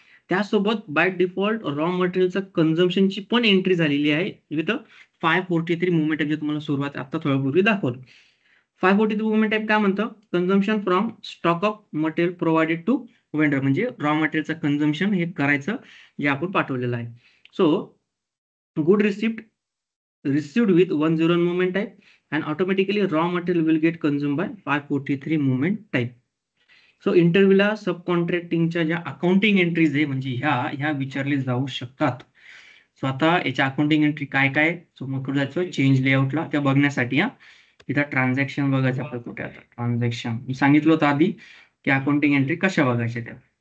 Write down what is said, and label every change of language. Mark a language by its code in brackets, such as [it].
[mr] त्यासोबत by default raw मटेरियलचं कन्झम्पशनची पण entry झालेली आहे विथ 543 मुवमेंट टाईप, जे तुम्हाला सुरुवात आता थोड्यापूर्वी दाखवलं. 543 मुवमेंट टाईप काय म्हणतं? [en] consumption from stock of material provided to vendor, [mr] म्हणजे रॉ मटेरियलचं कन्झम्पशन हे करायचं जे आपण पाठवलेलं आहे. [en] So good receipt received with 101 movement type, and automatically raw material will get consumed by 543 movement type. [mr] So इंटरव्ह्यूला सबकॉन्ट्रॅक्टिंगच्या ज्या अकाउंटिंग एंट्रीज आहे म्हणजे ह्या विचारले जाऊ शकतात. सो आता याच्या अकाउंटिंग एंट्री काय काय, सो मग जायचं चेंज लेआउटला त्या बघण्यासाठी. इथं ट्रान्झॅक्शन बघायचं आपलं कुठे, आता ट्रान्झॅक्शन मी सांगितलं होतं आधी की अकाउंटिंग एंट्री कशा बघायच्या त्या.